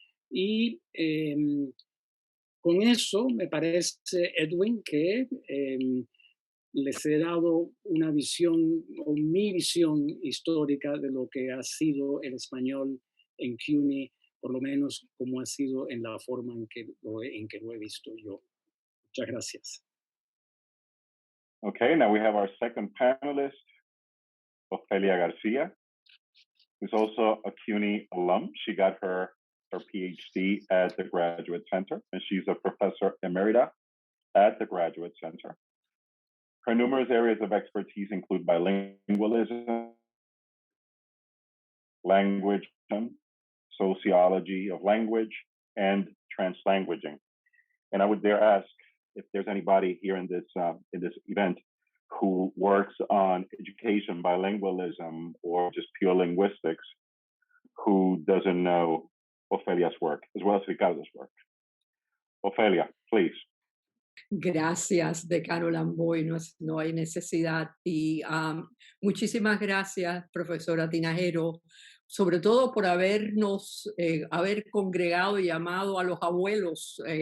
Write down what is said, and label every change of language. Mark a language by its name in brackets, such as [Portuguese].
[Spanish] Y con eso me parece, Edwin, que les he dado una visión o mi visión histórica de lo que ha sido el español en CUNY, por lo menos como ha sido en la forma en que lo he visto yo. Muchas gracias. [English] Okay, now we have our second panelist, Ofelia Garcia, who's also a CUNY alum. She got her PhD at the Graduate Center, and she's a professor emerita at the Graduate Center. Her numerous areas of expertise include bilingualism, language, sociology of language, and translanguaging. And I would dare ask if there's anybody here in this event who works on education, bilingualism, or just pure linguistics, who doesn't know Ofelia's work as well as Ricardo's work. Ofelia, please. [Spanish] Gracias, decano Lamboy, no hay necesidad. Y muchísimas gracias, profesora Tinajero, sobre todo por haber congregado y llamado a los abuelos.